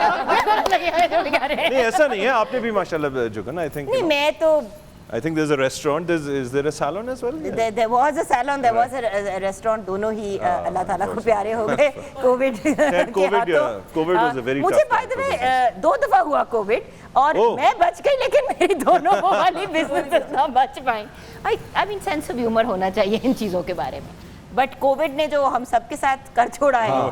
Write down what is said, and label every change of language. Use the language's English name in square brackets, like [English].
[Hindi] नहीं ऐसा नहीं है, आपने भी माशाल्लाह जो करना [English] I think। [Hindi] नहीं मैं तो [English] I think there's a restaurant. Is there a salon as well? There was a salon, there was a restaurant. [Hindi] दोनों ही अल्लाह ताला को प्यारे हो गए Covid [English] COVID was a very [Hindi] मुझे [English] by the way [Hindi] 2 दफा हुआ कोविड और मैं बच गई, लेकिन मेरी दोनों वो वाली बिजनेस ना बच पाई। [English] I mean [Hindi] sense of humour होना चाहिए इन चीज़ों के बारे में। बट कोविड ने जो हम सबके साथ कर छोड़ा है।